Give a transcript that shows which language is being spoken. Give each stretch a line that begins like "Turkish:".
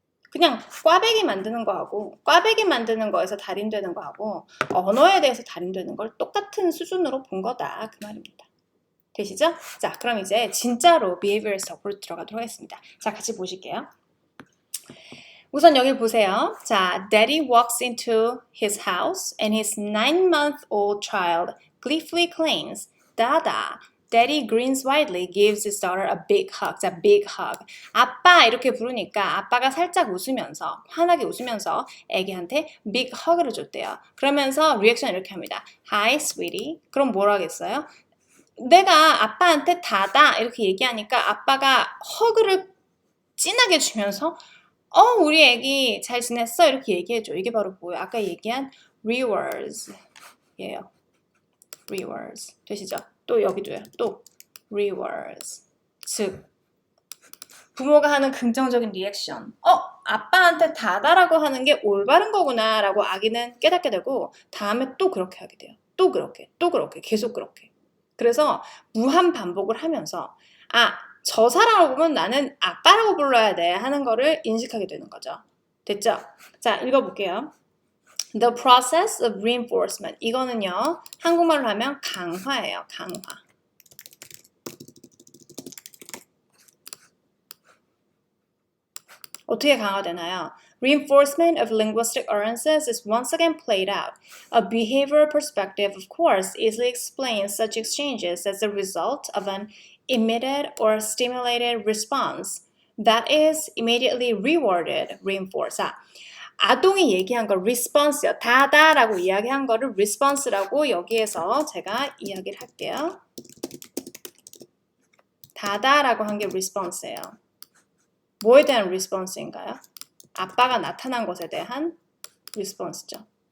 Korean: 그냥 꽈배기 만드는 거하고 꽈배기 만드는 거에서 달인되는 거하고 언어에 대해서 달인되는 걸 똑같은 수준으로 본 거다. 그 말입니다. 되시죠? 자, 그럼 이제 진짜로
English: behaviorist approach
Korean: 들어가도록 하겠습니다. 자, 같이 보실게요. 우선 여기 보세요.
English: 자, Daddy walks into his house and his 9-month-old child gleefully claims, Dada. Daddy grins widely, gives his daughter a big hug. 자, big hug.
Korean: 아빠 이렇게 부르니까 아빠가 살짝 웃으면서, 환하게 웃으면서 애기한테
English: big hug
Korean: 를 줬대요. 그러면서 리액션 이렇게 합니다.
English: Hi, sweetie.
Korean: 그럼 뭐라 하겠어요? 내가 아빠한테 다다 이렇게 얘기하니까 아빠가 허그를 진하게 주면서 우리 애기 잘 지냈어? 이렇게 얘기해줘. 이게 바로 뭐예요? 아까 얘기한 rewards 예요. rewards. 되시죠? 또 여기도요. 또 rewards. 즉 부모가 하는 긍정적인 리액션. 아빠한테 다다라고 하는 게 올바른 거구나 라고 아기는 깨닫게 되고 다음에 또 그렇게 하게 돼요. 또 그렇게 계속 그렇게. 그래서 무한 반복을 하면서 저 사람을 보면 나는 아빠라고 불러야 돼 하는 거를 인식하게 되는 거죠. 됐죠? 자, 읽어볼게요.
English: The process of reinforcement.
Korean: 이거는요, 한국말로 하면 강화예요. 강화. 어떻게 강화되나요?
English: Reinforcement of linguistic utterances is once again played out. A behavioral perspective, of course, easily explains such exchanges as a result of an emitted or stimulated response that is immediately rewarded, reinforced.
Korean: 아동이 얘기한 거 response요. 다다라고 이야기한 거를 response라고 여기에서 제가 이야기를 할게요. 다다라고 한 게 response예요. 뭐에 대한 response인가요? 아빠가 나타난 것에 대한 response죠.